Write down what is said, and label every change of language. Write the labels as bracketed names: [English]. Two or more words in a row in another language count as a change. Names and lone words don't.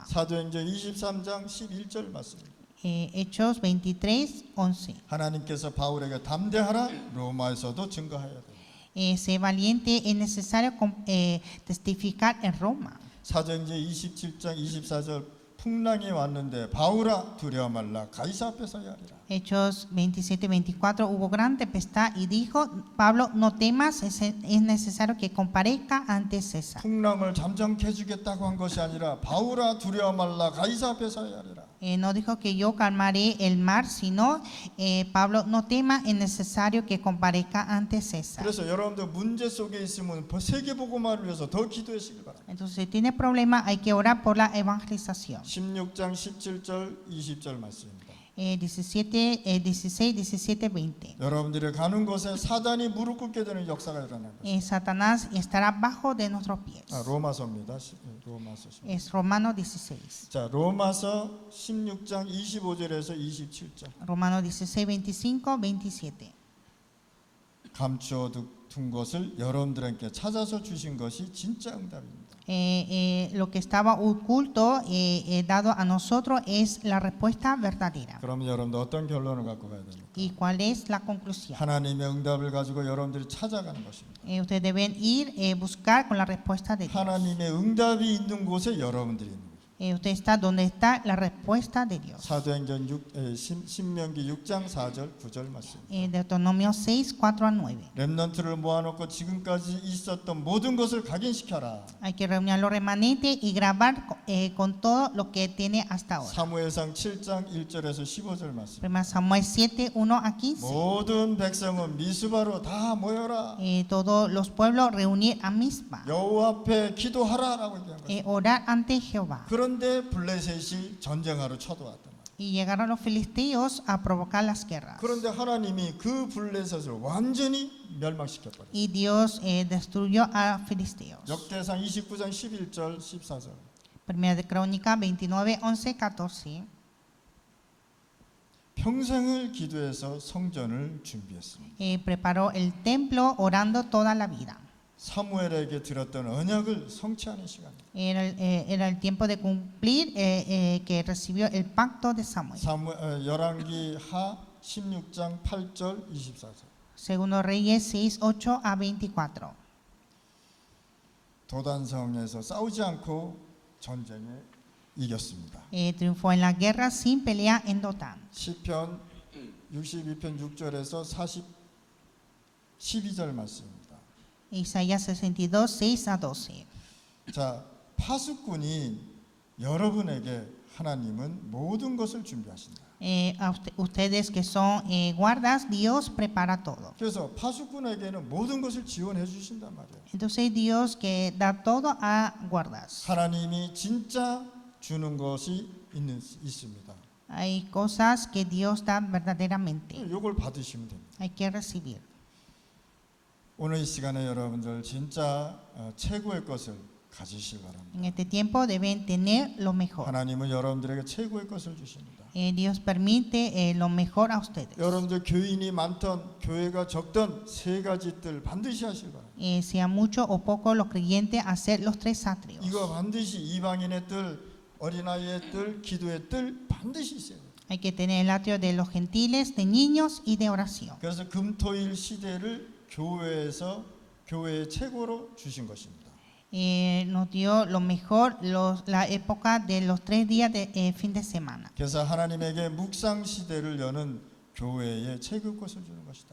[Korean] 사도행전 23장 11절 말씀입니다. [Spanish] Hechos 23:11. [Korean] 하나님께서 바울에게 담대하라, 로마에서도 증거하여야 돼. [Spanish] Ser valiente es necesario testificar en Roma. [Korean] 사도행전 27장 24절 풍랑이 왔는데 바울아 두려워 말라, 가이사 앞에 서야 하리라. [Spanish] Hechos 27:24, hubo gran tempestad y dijo, Pablo, no temas, es necesario que comparezca ante César. [Korean] 풍랑을 잠잠케 해주겠다고 한 것이 아니라 바울아 두려워 말라, 가이사 앞에 서야 하리라. [Spanish] No dijo que yo calmaré el mar, sino Pablo, no temas, es necesario que comparezca ante César. [Korean] 그래서 여러분들 문제 속에 있으면 세계복음화를 위해서 더 기도하시길 바랍니다. [Spanish] Entonces, si tiene problemas, hay que orar por la evangelización. [Korean] 16장 17절 20절 말씀입니다. [Spanish] 16, 17, 20. [Korean] 여러분들이 가는 곳에 사단이 무릎 꿇게 되는 역사가 일어날 것입니다. [Spanish] Satanás estará bajo de nuestros pies. [Korean] 로마서입니다. 로마서. [Spanish] Es Romano 16. [Korean] 자, 로마서 16장 25절에서 27절. [Spanish] Romano 16, 25, 27. [Korean] 감추어 둔 것을 여러분들에게 찾아서 주신 것이 진짜 응답입니다. [Spanish] Lo que estaba oculto dado a nosotros es la respuesta verdadera. [Korean] 그럼 여러분들 어떤 결론을 갖고 가야 됩니까? [Spanish] ¿Y cuál es la conclusión? [Korean] 하나님의 응답을 가지고 여러분들이 찾아가는 것입니다. [Spanish] Ustedes deben ir buscar con la respuesta de Dios. [Korean] 하나님의 응답이 있는 곳에 여러분들이 있는 거예요. [Spanish] Usted está donde está la respuesta de Dios. [Korean] 사도행전 신명기 6장 4절 9절 말씀. [Spanish] Deuteronomio 6, 4 a 9. [Korean] 렘넌트를 모아놓고 지금까지 있었던 모든 것을 각인시켜라. [Spanish] Hay que reunir los remanentes y grabar con todo lo que tiene hasta ahora. [Korean] 사무엘상 7장 1절에서 15절 말씀. [Spanish] 1 Samuel 7, 1 a 15. [Korean] 모든 백성은 미스바로 다 모여라. [Spanish] Todos los pueblos reunir a Mizpa. [Korean] 여호와 앞에 기도하라라고 얘기한 거예요. [Spanish] Orar ante Jehová. [Korean] 그런데 블레셋이 전쟁하러 쳐들어왔단 말이에요. [Spanish] Y llegaron los filisteos a provocar las guerras. [Korean] 그런데 하나님이 그 블레셋을 완전히 멸망시켜버렸어요. [Spanish] Y Dios destruyó a filisteos. [Korean] 역대상 29장 11절 14절. [Spanish] Primera de Crónica 29, 11, 14. [Korean] 평생을 기도해서 성전을 준비했습니다. [Spanish] Preparó el templo orando toda la vida. [Korean] 사무엘에게 드렸던 언약을 성취하는 시간입니다. [Spanish] Era el tiempo de cumplir que recibió el pacto de Samuel. [Korean] 열왕기 하 16장 8절 24절. [Spanish] Segundo Reyes 6, 8 a 24. [Korean] 도단성에서 싸우지 않고 전쟁에 이겼습니다. [Spanish] Triunfó en la guerra sin pelea en Dotán. [Korean] 시편 62편 6절에서 12절 말씀입니다. [Spanish] Isaías 62, 6 a 12. [Korean] 자, 파수꾼이 여러분에게 하나님은 모든 것을 준비하신다. [Spanish] Ustedes que son guardas, Dios prepara todo. [Korean] 그래서 파수꾼에게는 모든 것을 지원해 주신단 말이에요. [Spanish] Entonces Dios que da todo a guardas. [Korean] 하나님이 진짜 주는 것이 있습니다. [Spanish] Hay cosas que Dios da verdaderamente. [Korean] 이걸 받으시면 됩니다. [Spanish] Hay que recibir. [Korean] 오늘 이 시간에 여러분들 진짜 최고의 것을 가지시기 바랍니다. [Spanish] En este tiempo deben tener lo mejor. [Korean] 하나님은 여러분들에게 최고의 것을 주십니다. [Spanish] Dios permite lo mejor a ustedes. [Korean] 여러분들 교인이 많던 교회가 적던 세 가지 뜰 반드시 하시기 바랍니다. [Spanish] Sea mucho o poco los creyentes hacer los tres atrios. [Korean] 이거 반드시 이방인의 뜰, 어린아이의 뜰, 기도의 뜰 반드시 있어야 돼요. [Spanish] Hay que tener el atrio de los gentiles, de niños y de oración. [Korean] 그래서 금토일 시대를 교회에서 교회의 최고로 주신 것입니다. [Spanish] Nos dio lo mejor la época de los 3 días de fin de semana. [Korean] 그래서 하나님에게 묵상 시대를 여는 교회의 최고 것을 주는 것이다.